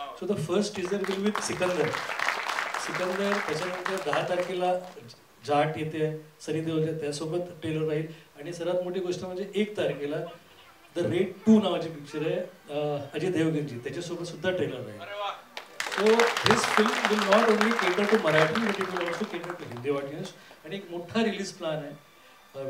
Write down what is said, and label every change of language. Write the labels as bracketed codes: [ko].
[en] So the first teaser will with Sikandar. [mr] त्याच्यानंतर 10 तारखेला जाट येते, सनी देओल त्यासोबत ट्रेलर राहील. आणि सर्वात मोठी गोष्ट म्हणजे 1 तारखेला द रेड 2 नावाची पिक्चर आहे अजय देवगनची, त्याच्यासोबत सुद्धा ट्रेलर राहील. [en] So this film will not only cater to Marathi but it will also cater to Hindi audience. [mr] आणि एक मोठा रिलीज प्लॅन आहे.